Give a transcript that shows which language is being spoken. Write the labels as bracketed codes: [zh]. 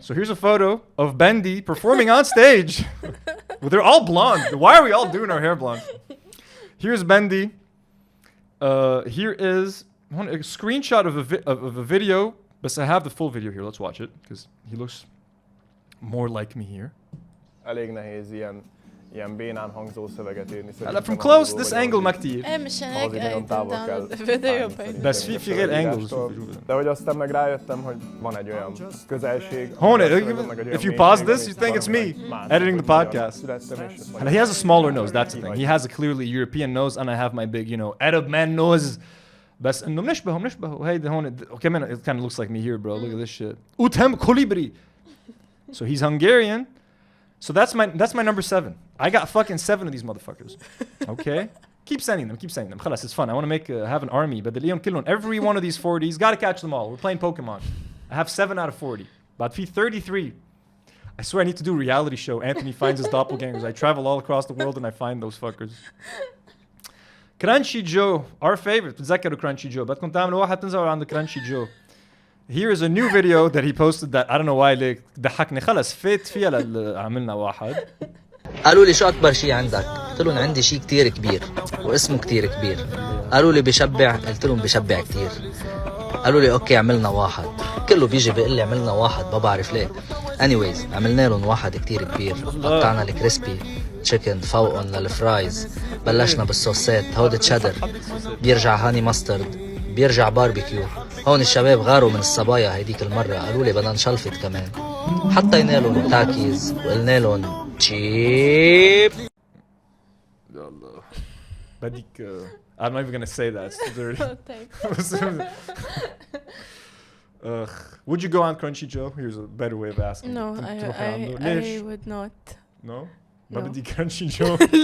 [en] So here's a photo of Bandi performing on stage. Well, they're all blonde. Why are we all doing our hair blonde? Here's Bandi. Here is a screenshot of a video. But I have the full video here. Let's watch it because he looks more like me here. [hu] elég nehéz ilyen bénán hangzó szöveget írni. [en] From close, this angle [ar] ما كتير. مش هيك فيديو بس في غير angles. [hu] De hogy aztán meg rájöttem, hogy van egy olyan közelség. [en] If you pause this, you think it's me editing the podcast. And he has a smaller nose, that's the thing. He has a clearly European nose and I have my big, Arab man nose. [ar] بس انه بنشبهه هيدا هون كمان [en] it kind of looks like me here, bro. Look at this shit. وتهم كوليبري. So he's Hungarian. So that's my number 7. I got fucking 7 of these motherfuckers. Okay? Keep sending them. [ar] خلاص, [en] it's fun. I want to have an army. But every one of these 40s, gotta catch them all. We're playing Pokemon. I have 7 out of 40. But 33. I swear I need to do a reality show. Anthony finds his doppelgangers. I travel all across the world and I find those fuckers. Crunchy Joe, our favorite. [ar] تتذكروا [en] Crunchy Joe. [ar] بدكم تعملوا واحد تنزلوا عند Crunchy Joe. [en] Here is a new video that he posted that I don't know why [ar] ليك ضحكني خلص فات فيها عملنا واحد. قالوا لي شو أكبر شيء عندك؟ قلت لهم عندي شيء كتير كبير واسمه كتير كبير. قالوا لي بشبع، قلت لهم بشبع كتير. قالوا لي أوكي عملنا واحد. كله بيجي بيقول لي عملنا واحد ما بعرف ليه. [en] anyways [ar] عملنا لهم واحد كتير كبير. قطعنا الكريسبي تشيكن فوقهم للفرايز. بلشنا بالصوصات هود تشادر. بيرجع هاني ماسترد. بيرجع باربيكيو. هون الشباب غاروا من الصبايا هيديك المرة قالوا لي بدنا نشلفت كمان. حطينا لهم تاكيز وقلنا لهم تشيب. بديك [en] I'm not even gonna say that. It's too dirty. Would you go on Crunchy Joe? Here's a better way of asking. No, I would not. No? No. [ar] بدي Crunchy Joe.